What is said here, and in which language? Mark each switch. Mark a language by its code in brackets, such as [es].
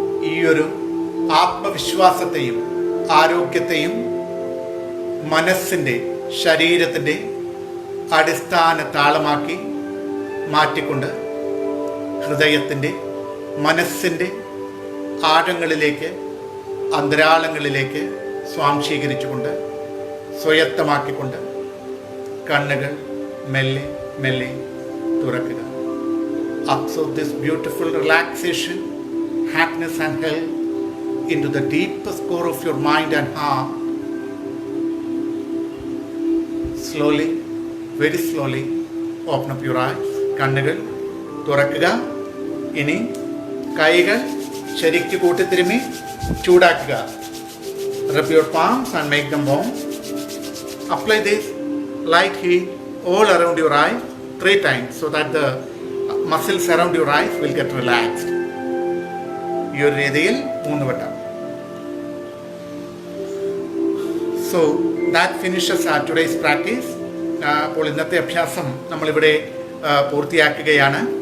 [ml] ഈയൊരു ആത്മവിശ്വാസത്തെയും ആരോഗ്യത്തെയും മനസ്സിൻ്റെ, ശരീരത്തിൻ്റെ അടിസ്ഥാന താളമാക്കി മാറ്റിക്കൊണ്ട് ഹൃദയത്തിൻ്റെ, മനസ്സിൻ്റെ ആഴങ്ങളിലേക്ക്, അന്തരാളങ്ങളിലേക്ക് സ്വാംശീകരിച്ചുകൊണ്ട്, സ്വയത്തമാക്കിക്കൊണ്ട് കണ്ണുകൾ മെല്ലെ മെല്ലെ തുറക്കുക. [en] Absorb this beautiful relaxation, happiness and health into the deepest core of your mind and heart. Slowly, very slowly open up your eyes. [ml] കണ്ണുകൾ തുറക്കുക. ഇനി കൈകൾ ശരിക്ക് കൂട്ടിത്തിരുമ്മി ചൂടാക്കുക. [en] Rub your palms and make them warm. Apply this light heat all around your eyes 3 times so that the muscles around your eyes will get relaxed. [ml] ഈ ഒരു രീതിയിൽ 3 വട്ടം. [en] So that finishes our today's practice. [ml] അപ്പോൾ ഇന്നത്തെ അഭ്യാസം നമ്മളിവിടെ പൂർത്തിയാക്കുകയാണ്.